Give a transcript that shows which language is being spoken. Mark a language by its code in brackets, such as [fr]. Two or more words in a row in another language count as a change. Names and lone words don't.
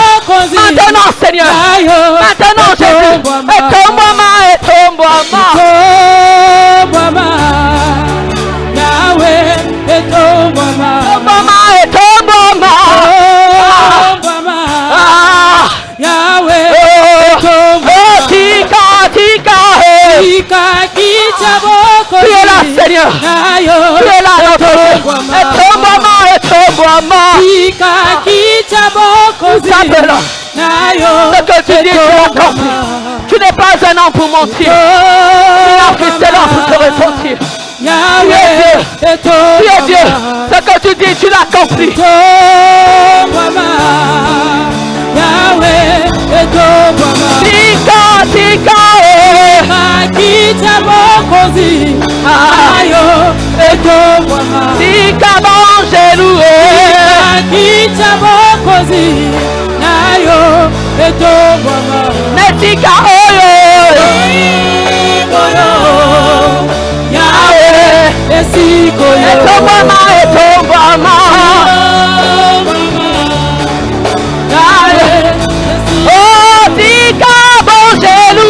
[fr] Maintenant, Seigneur. Maintenant, Jésus. [ln] Etombe-moi, etombe-moi. Yahweh, etombe-moi. Etombe-moi, etombe-moi. Yahweh, [fr] Oh, [ln] tika, tika, [fr] tu es là, Seigneur. Tu es là, notre Dieu. [ln] Etombe-moi, etombe-moi. [fr] Nous t'appelons. Ce que tu dis, tu l'accomplis. Tu n'es pas un homme pour mentir. Tu n'as fait cela pour te repentir. Tu es Dieu. Tu es Dieu. Ce que tu dis, tu l'accomplis. [ln] Tika, tika, tika, bangelou. Netika, oyo. Yahweh, etombe-moi, etombe-moi. Oh, tika, bangelou.